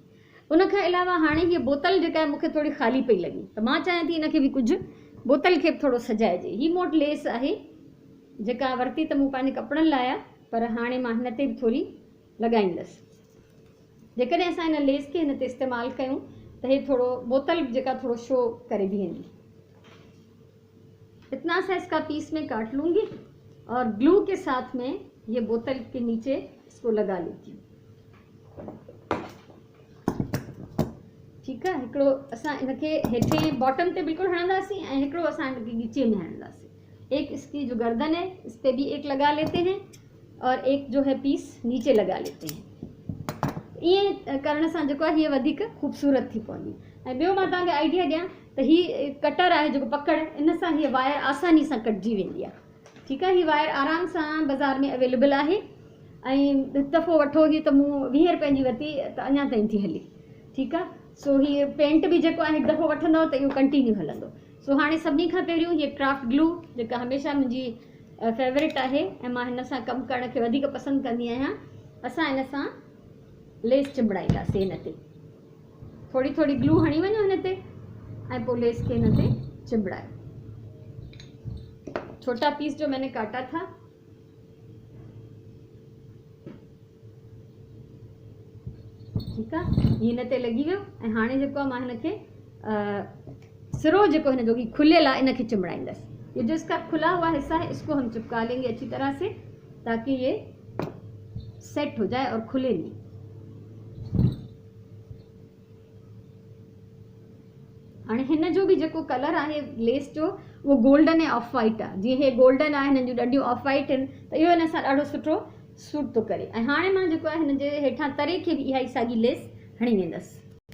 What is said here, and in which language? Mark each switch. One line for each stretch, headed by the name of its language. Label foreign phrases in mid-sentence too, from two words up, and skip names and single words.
Sindhi: उन खां अलावा हाणे हीअ बोतल जेका आहे मूंखे थोरी ख़ाली पई लॻी, त मां चाहियां थी हिनखे बि कुझु बोतल खे बि थोरो सजाइजे। हीअ मूं वटि लेस आहे जेका वरिती त मूं पंहिंजे कपिड़नि लाइ आहे, पर हाणे मां हिन ते बि थोरी लॻाईंदसि। जेकॾहिं असां हिन लेस खे हिन ते इस्तेमालु कयूं त हे थोरो बोतल जेका थोरो शो करे बीहंदी।
Urdu: اتنا سا اسکا پیس میں کاٹ لوں گی اور گلو کے ساتھ میں یہ بوتل کے نیچے اسکو لگا لیتی ہوں.
Sindhi: ठीकु आहे। हिकिड़ो असां हिनखे हेठे बॉटम ते बिल्कुलु हणंदासीं ऐं हिकिड़ो असां हिनखे नीचे में हणंदासीं।
Urdu: ایک اسکی جو گردن ہے اس پر بھی ایک لگا لیتے ہیں اور ایک جو ہے پیس نیچے لگا لیتے ہیں.
Sindhi: ईअं करण सां जेको आहे हीअ वधीक ख़ूबसूरत थी पवंदी। ऐं ॿियो मां तव्हांखे आइडिया ॾियां त हीअ कटर आहे जेको पकड़, इन सां हीअ वायर आसानी सां कटिजी वेंदी आहे। ठीकु आहे। हीअ वायर आराम सां बाज़ार में अवेलेबल आहे ऐं हिकु दफ़ो वठो हीअ त मूं 20 रुपए जी वरिती त अञा ताईं थी हले। ठीकु आहे। सो हीअ पेंट बि जेको आहे हिकु दफ़ो वठंदव त इहो कंटिन्यू हलंदो। सो हाणे सभिनी खां पहिरियों हीअ
English: craft glue
Sindhi: जेका हमेशह मुंहिंजी फेवरेट आहे ऐं मां हिन सां कमु करण खे वधीक पसंदि कंदी आहियां। असां हिन सां लेस चिंबड़ाईंदासीं हिन ते, थोरी थोरी ग्लू हणी वञो हिन ते ऐं पोइ लेस खे हिन ते चिंबड़ायो।
Urdu: چھوٹا پیس جو میں نے کاٹا تھا.
Sindhi: ठीकु आहे। हीअ हिन ते लॻी वियो ऐं हाणे जेको आहे मां हिनखे सिरो जेको हिन जो की खुलियल आहे इनखे चिंबड़ाईंदसि।
Urdu: یہ جو اسکا کھلا ہوا حصہ ہے اسکو ہم چپکا لیں گے اچھی طرح سے تاکہ یہ سیٹ ہو جائے اور کھلے نہیں.
Sindhi: हाणे हिन जो बि जेको कलर आहे लेस जो उहो गोल्डन ऐं
English: off white
Sindhi: आहे। जीअं हे गोल्डन आहे, हिननि जूं ॾंडियूं
English: off white
Sindhi: आहिनि, त इहो हिन सां ॾाढो सुठो सूट थो करे। ऐं हाणे मां जेको आहे हिन जे हेठां तरे खे बि इहा ई साॻी लेस हणी वेंदसि।